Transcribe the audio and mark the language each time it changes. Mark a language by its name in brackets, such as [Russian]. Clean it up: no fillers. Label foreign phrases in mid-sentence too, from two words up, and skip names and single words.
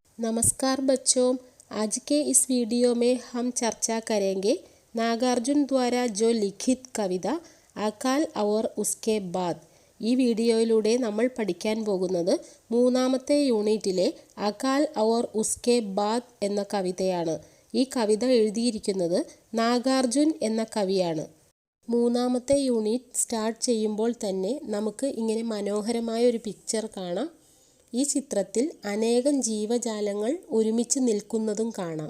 [Hindi] नमस्कार बच्चों, आज के इस वीडियो में हम चर्चा करेंगे नागार्जुन द्वारा जो लिखित कविത അകാൽ और उसके बाद। [Malayalam] ഈ വീഡിയോയിലൂടെ നമ്മൾ പഠിക്കാൻ പോകുന്നത് മൂന്നാമത്തെ യൂണിറ്റിലെ അകാൽ और उसके बाद എന്ന കവിതയാണ്. ഈ കവിത എഴുതിയിരിക്കുന്നത് നാഗാർജുൻ എന്ന കവിയാണ്. മൂന്നാമത്തെ യൂണിറ്റ് സ്റ്റാർട്ട് ചെയ്യുമ്പോൾ തന്നെ നമുക്ക് ഇങ്ങനെ മനോഹരമായ ഒരു പിക്ചർ കാണാം. ഈ ചിത്രത്തിൽ അനേകം ജീവജാലങ്ങൾ ഒരുമിച്ച് നിൽക്കുന്നതും കാണാം.